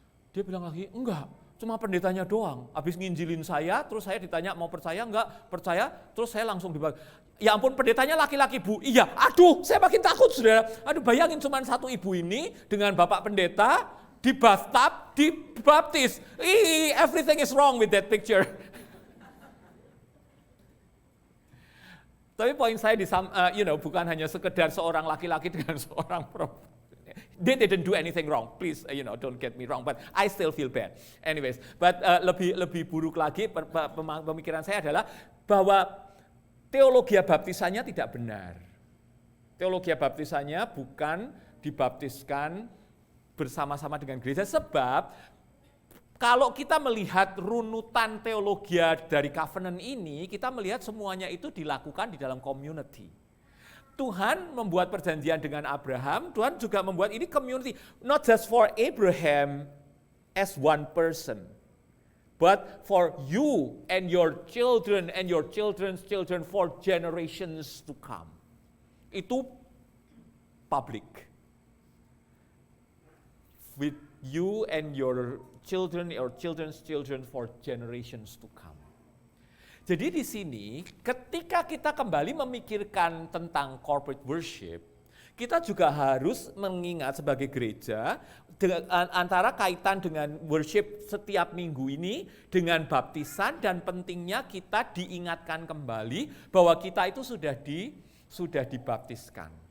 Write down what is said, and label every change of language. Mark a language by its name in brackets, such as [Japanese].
[Indonesian] Dia bilang lagi, enggak, cuma pendetanya doang. Habis nginjilin saya, terus saya ditanya mau percaya enggak? Percaya, terus saya langsung dibaptis. Ya ampun, pendetanya laki-laki Bu. Iya, aduh saya makin takut saudara. Aduh bayangin cuma satu ibu ini dengan bapak pendeta di bathtub, dibaptis. [English] Everything is wrong with that picture. [Indonesian] Tapi poin saya bukan hanya sekedar seorang laki-laki dengan seorang perempuan. [English] They didn't do anything wrong. Please, don't get me wrong. But I still feel bad. [Indonesian] Anyways, but lebih buruk lagi pemikiran saya adalah bahwa teologi baptisannya tidak benar. Teologi baptisannya bukan dibaptiskan bersama-sama dengan gereja, sebab kalau kita melihat runutan teologi dari covenant ini, kita melihat semuanya itu dilakukan di dalam community. Tuhan membuat perjanjian dengan Abraham, Tuhan juga membuat ini community, [English] not just for Abraham as one person, but for you and your children and your children's children for generations to come. [Indonesian] Itu public. [English] With you and your children or children's children for generations to come. [Indonesian] Jadi di sini ketika kita kembali memikirkan tentang corporate worship, kita juga harus mengingat sebagai gereja antara kaitan dengan worship setiap minggu ini dengan baptisan, dan pentingnya kita diingatkan kembali bahwa kita itu sudah dibaptiskan.